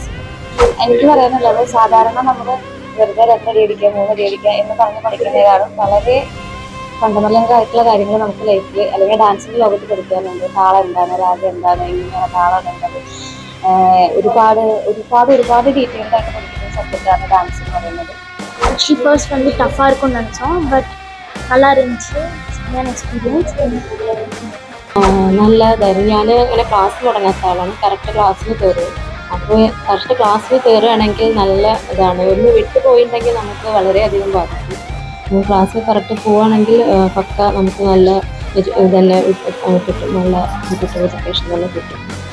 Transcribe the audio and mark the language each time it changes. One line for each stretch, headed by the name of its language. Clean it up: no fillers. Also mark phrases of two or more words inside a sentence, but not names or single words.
Malayalam: എനിക്ക് പറയാനുള്ളത്, സാധാരണ നമ്മൾ വെറുതെ 2 അടി അടിക്കുക 3 അടി അടിക്കുക എന്ന് പറഞ്ഞ് പഠിക്കുന്നതിനാളും വളരെ ഫണ്ടമെന്റൽ ആയിട്ടുള്ള കാര്യങ്ങൾ നമുക്ക് ലൈഫിൽ അല്ലെങ്കിൽ ഡാൻസിന്റെ ലോകത്ത് പഠിക്കാനുണ്ട്. താളം എന്താണ്, രാഗം എന്താണ്, എങ്ങനെയാണ് താളം വേണ്ടത്, ഒരുപാട് ഒരുപാട് ഒരുപാട് ഡീറ്റെയിൽഡ് ആയിട്ട് പഠിക്കുന്ന സബ്ജക്റ്റാണ് ഡാൻസ് എന്ന് പറയുന്നത്.
English: actually first
Tamil: வந்து டஃப்பாக இருக்கும்னு நினச்சோம், பட் நல்லா இருந்துச்சு. செம்மையான எக்ஸ்பீரியன்ஸ்.
Malayalam: നല്ലതായിരുന്നു. ഞാൻ ഇങ്ങനെ ക്ലാസ്സിൽ തുടങ്ങാത്ത ആളാണ്. കറക്റ്റ് ക്ലാസ്സിൽ കയറും. അപ്പോൾ കറക്റ്റ് ക്ലാസ്സിൽ കയറുകയാണെങ്കിൽ നല്ല ഇതാണ്. ഒന്ന് വിട്ടു പോയിട്ടുണ്ടെങ്കിൽ നമുക്ക് വളരെയധികം ബാധിക്കും. ക്ലാസ്സിൽ കറക്റ്റ് പോവുകയാണെങ്കിൽ പക്ക നമുക്ക് നല്ല തന്നെ കിട്ടും, നല്ല കിട്ടും, എഡ്യൂക്കേഷൻ തന്നെ കിട്ടും.